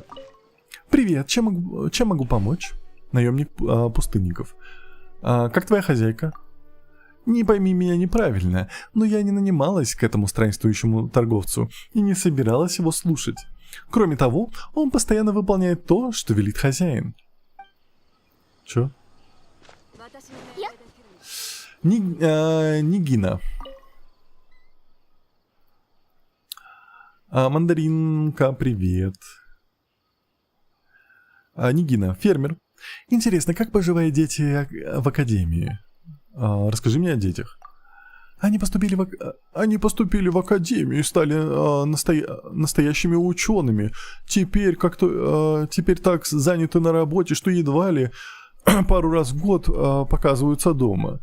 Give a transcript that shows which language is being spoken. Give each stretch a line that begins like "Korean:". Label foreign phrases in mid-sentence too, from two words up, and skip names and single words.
Russian: Привет, чем могу помочь? Наемник пустынников. Как твоя хозяйка? Не пойми меня неправильно, но я не нанималась к этому странствующему торговцу и не собиралась его слушать. Кроме того, он постоянно выполняет то, что велит хозяин. Чё? Нигина. Мандаринка, привет. Нигина, фермер. Интересно, как поживают дети в академии? Расскажи мне о детях. Они поступили в академию и стали настоящими учеными. Теперь так заняты на работе, что едва ли пару раз в год показываются дома.